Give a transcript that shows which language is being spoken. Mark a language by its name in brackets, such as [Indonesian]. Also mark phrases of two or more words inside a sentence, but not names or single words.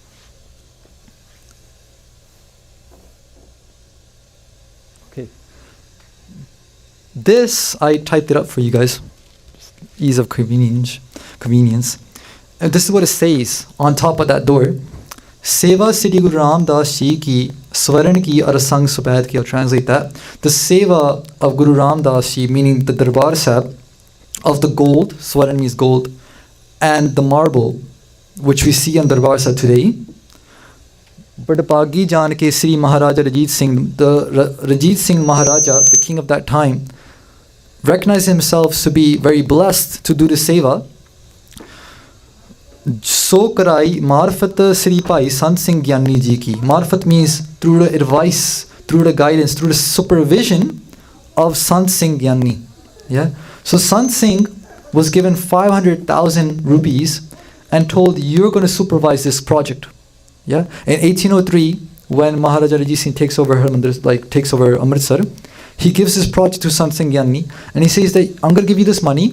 [English] Okay. This, I typed it up for you guys. Ease of convenience. And this is what it says on top of that door. [Punjabi] Seva Sri Guru Ram Das Ji ki Swaran ki Arasang Supad ki. [English] I'll translate that. The Seva of Guru Ram Das Ji, meaning the Darbar Sahib, of the gold, Swaran means gold, and the marble, which we see on Darbar Sahib today. [Punjabi] Badpagi Jan ke Sri Maharaja Ranjit Singh, [English] the Ranjit Singh Maharaja, the king of that time, recognized himself to be very blessed to do the seva. [Punjabi] So karai marfat Sri Bhai Sant Singh Gyani Ji ki. [English] Marfat means through the advice, through the guidance, through the supervision of Sant Singh Gyani. Yeah. So Sant Singh was given 500,000 rupees and told, you're going to supervise this project. Yeah. In 1803, when Maharaja Ranjit Singh takes over Amritsar, he gives this project to Sant Singh Gyani and he says that I'm going to give you this money.